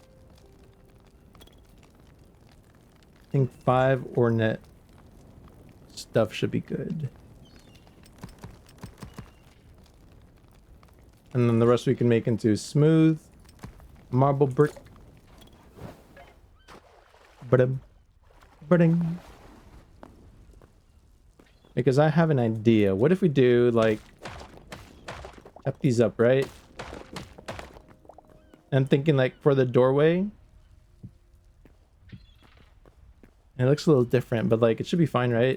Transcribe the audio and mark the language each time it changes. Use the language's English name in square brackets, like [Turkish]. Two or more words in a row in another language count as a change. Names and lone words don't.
[English] I think 5 ornate stuff should be good. And then the rest we can make into smooth marble brick. Ba-dum. Ba-ding. Because I have an idea. What if we do, like, tap these up, right? I'm thinking, like, for the doorway. It looks a little different, but, like, it should be fine, right?